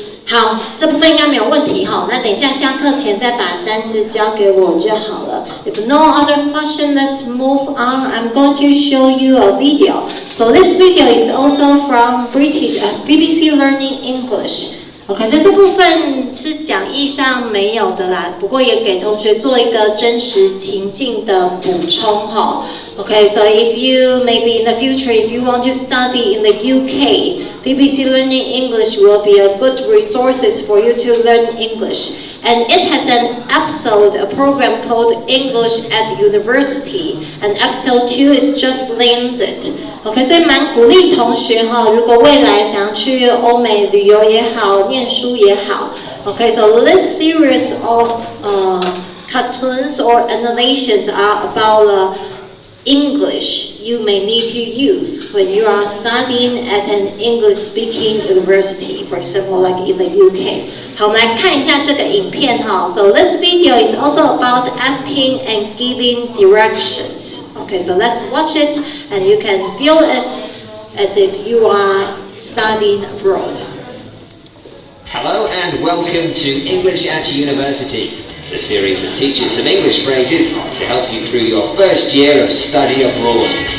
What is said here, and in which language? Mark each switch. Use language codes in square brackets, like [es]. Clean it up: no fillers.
[zh] 好，这部分应该没有问题哈。那等一下下课前再把单字交给我就好了。 [en] If no other question, let's move on. I'm going to show you a video. So this video is also from BBC Learning English. [zh] OK， 所以这部分是讲义上没有的啦，不过也给同学做一个真实情境的补充哈。 [en] OK， so if you maybe in the future if you want to study in the UK, BBC Learning English will be a good resources for you to learn English. And it has an episode, a program called English at University. And episode 2 is just landed. [zh] OK， 所以蛮鼓励同学哈，如果未来想要去欧美旅游也好，念书也好。 [en] OK， so this series of cartoons or animations are about English you may need to use when you are studying at an English-speaking university, for example, like in the UK. [zh] 好，我们来看一下这个影片哈。 [en] So this video is also about asking and giving directions. Okay, so let's watch it, and you can feel it as if you are studying abroad. Hello and welcome to English at University, the series that teaches some English phrases to help you through your first year of study abroad.